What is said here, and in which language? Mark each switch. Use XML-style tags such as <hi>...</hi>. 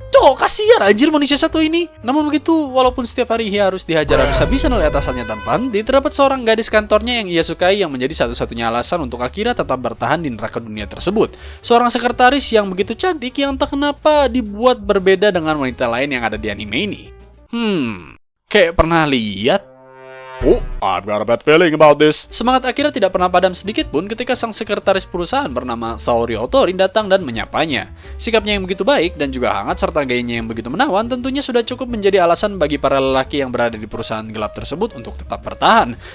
<id>Cok, kasihan anjir manusia satu ini. Namun begitu, walaupun setiap hari ia harus dihajar habis-habisan oleh atasannya tanpa henti, terdapat seorang gadis kantornya yang ia sukai yang menjadi satu-satunya alasan untuk Akira tetap bertahan di neraka dunia tersebut. Seorang sekretaris yang begitu cantik yang tak kenapa dibuat berbeda dengan wanita lain yang ada di anime ini. Kayak pernah lihat.</id> <en>Oh, I've got a bad feeling about this.</en> <id>Semangat Akira tidak pernah padam sedikit pun ketika sang sekretaris perusahaan bernama Saori Otori datang dan menyapanya. Sikapnya yang begitu baik dan juga hangat serta gayanya yang begitu menawan tentunya sudah cukup menjadi alasan bagi para lelaki yang berada di perusahaan gelap tersebut untuk tetap bertahan.</id>